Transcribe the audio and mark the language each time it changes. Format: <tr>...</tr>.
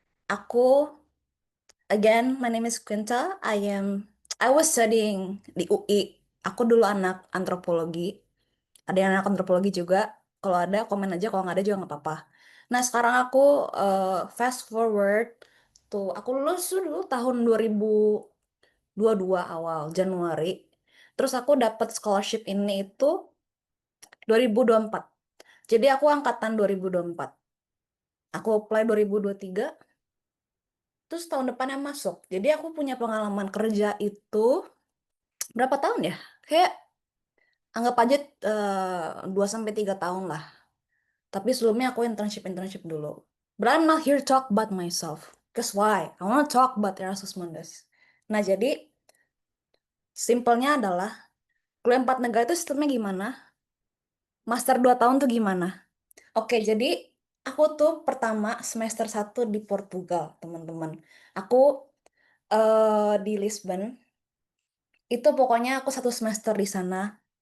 <id>Aku,</id> <en>again, my name is Quinta. I was studying di UI.</en> <id>Aku dulu anak antropologi. Ada yang anak antropologi juga. Kalau ada, komen aja. Kalau nggak ada juga nggak apa-apa. Nah, sekarang aku</id> <en>fast forward</en> <id>tuh. Aku lulus tuh dulu tahun 2022 awal, Januari. Terus aku dapat scholarship ini itu 2024. Jadi aku angkatan 2024. Aku apply 2023, terus tahun depannya masuk. Jadi aku punya pengalaman kerja itu berapa tahun ya? Kayak anggap aja 2 sampai 3 tahun lah. Tapi sebelumnya aku internship dulu.</id> <en>But I'm not here to talk about myself. Cause why? I wanna talk about Erasmus Mundus.</en> <id>Nah, jadi simpelnya adalah kuliah 4 negara itu sistemnya gimana? Master 2 tahun tuh gimana? Oke, jadi aku tuh pertama semester 1 di Portugal, teman-teman. Aku di Lisbon. Itu pokoknya aku 1 semester di sana.</id>